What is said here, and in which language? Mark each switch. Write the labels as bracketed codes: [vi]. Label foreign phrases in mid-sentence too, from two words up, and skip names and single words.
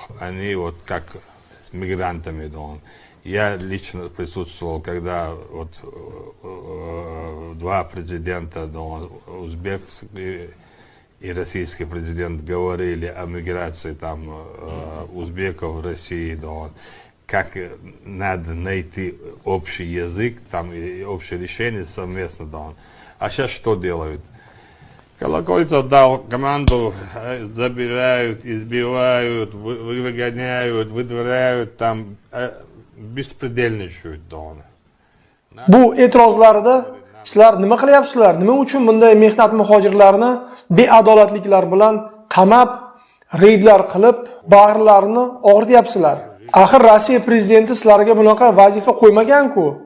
[ru] Они вот как с мигрантами. Я лично присутствовал, когда вот два президента, узбекский и российский президент, говорили о миграции там узбеков в России, как надо найти общий язык там и общее решение совместно. А сейчас что делают? Колокольцев дал команду, забирают, избивают, выгоняют, выдворяют, там bespredельничают. [uz] Bu e'tirozlarida sizlar nima qilyapsizlar? Nima uchun bunday mehnat muhojirlarini beadolatliklar bilan qamab, reydlar qilib, bag'rlarini og'rityapsizlar? Axir Rossiya prezidenti sizlarga bunaqa vazifa qo'ymagan-ku.